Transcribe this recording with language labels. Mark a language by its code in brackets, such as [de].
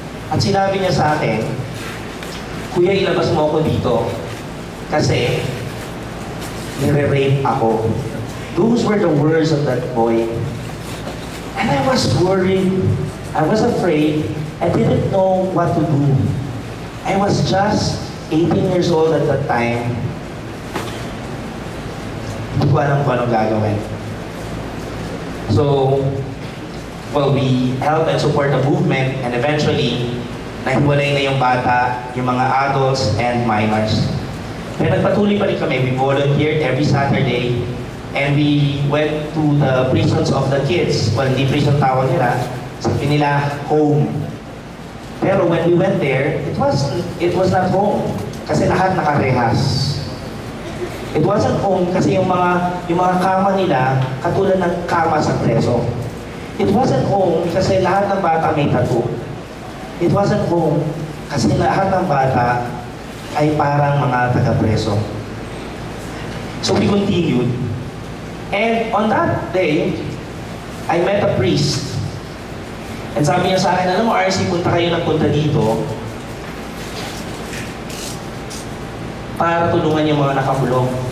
[tl] At sinabi niya sa akin, "Kuya, ilabas mo ako dito kasi nire-rape ako." [en] Those were the words of that boy. And I was worried, I was afraid, I didn't know what to do. I was just 18 years old at that time. Hindi ko alam kung anong gagawin. So, well, we help and support the movement, and eventually, nahiwalay na yung bata, yung mga adults and minors. [tl] Pero nagpatuloy pa rin kami. [en] We volunteered every Saturday, and we went to the prisons of the kids. Well, hindi prison tawag nila. Sabi nila, home. Pero when we went there, it was not home. [tl] Kasi lahat nakarehas. It wasn't home kasi yung mga kama nila, katulad ng kama sa preso. It wasn't home kasi lahat ng bata may tattoo. It wasn't home kasi lahat ng bata ay parang mga taga-preso. [en] So we continued. And on that day, I met a priest. [tl] And sabi niya sa akin, alam mo RC, punta kayo ng punta dito para tulungan yung mga nakakulong.